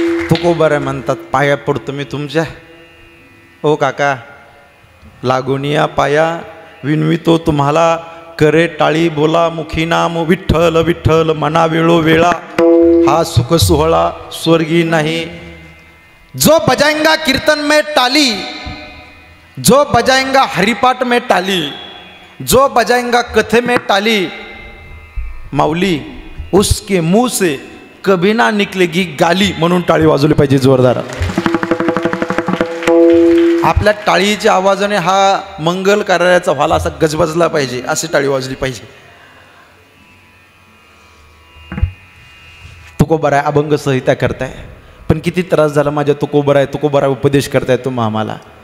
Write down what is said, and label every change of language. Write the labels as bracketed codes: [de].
[mr] तुकोबाराय म्हणतात, पाया पडतो मी तुमच्या. ओ काका, लागोनिया पाया विनवितो तुम्हाला, करे टाळी बोला मुखी नाम. विठ्ठल विठ्ठल मना वेळो वेळा, हा सुख सोहळा स्वर्गी नाही. [hi] जो बजाएंगा कीर्तन में टाली, जो बजाएंगा हरिपाठ में टाली, जो बजाएंगा कथे में टाली, माऊली उसके मुंह से कभी ना निकलेगी गाली. [mr] म्हणून टाळी वाजवली पाहिजे जोरदार. आपल्या टाळीच्या आवाजाने हा मंगल कार्याचा व्हाला असा गजबजला पाहिजे, अशी टाळी वाजली पाहिजे. तुकोबाराय अभंग संहिता करताय, पण किती त्रास झाला माझ्या तुकोबाराय उपदेश करताय तुम्ही आम्हाला.